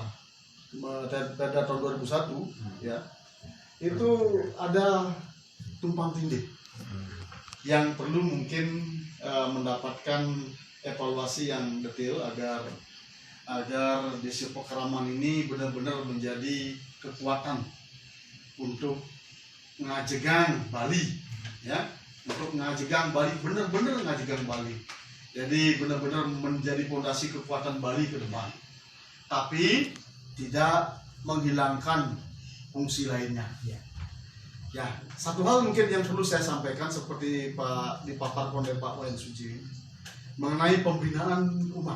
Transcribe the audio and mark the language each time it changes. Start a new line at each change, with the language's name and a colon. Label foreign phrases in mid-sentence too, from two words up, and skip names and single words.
Indonesian: tahun 2001, ya, itu ada tumpang tindih yang perlu mungkin mendapatkan evaluasi yang detail agar desa Pekaraman ini benar-benar menjadi kekuatan untuk ngajegang Bali, ya, untuk ngajegang Bali, benar-benar ngajegang Bali. Jadi benar-benar menjadi fondasi kekuatan Bali ke depan, tapi tidak menghilangkan fungsi lainnya. Ya, satu hal mungkin yang perlu saya sampaikan seperti Pak dipaparkan oleh Pak Wayan Suji mengenai pembinaan umat.